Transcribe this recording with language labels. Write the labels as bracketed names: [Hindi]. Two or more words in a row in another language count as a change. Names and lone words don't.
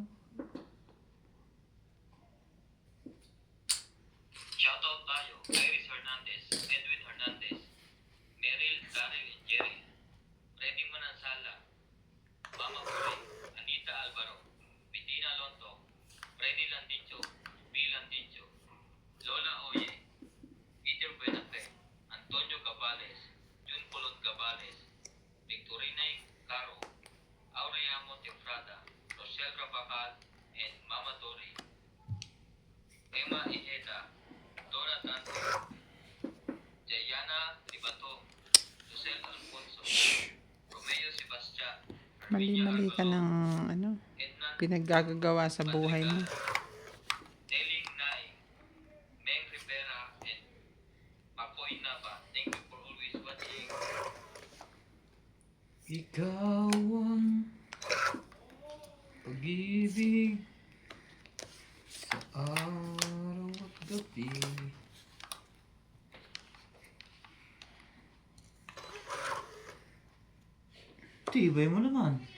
[Filipino] Shoutout tayo, Iris Hernandez, Edwin Hernandez, Meryl, Daryl, and Jerry, Freddy Manansala, Mama Puri, Anita Alvaro, Bettina Lonto, Freddy Landicho, B. Landicho, Lola Oye, Peter Benate, Antonio Cabales, Jun Polot Cabales, Victorina Caro, Aurea Montefrada, Rochelle Rabacal, and Mama Dori, Emma Ijeda, Dora Tanto, Jayana Ribato, Lucel Alfonso, Romeo Sebastian, Mali-mali ka ng ano, pinaggagawa sa buhay mo. Teling Nai, Meng Rivera, and Makoy Nava. [English] Thank you for always watching. [Filipino] Ikaw ang pag-ibig sa araw at gabi. Tibay mo naman.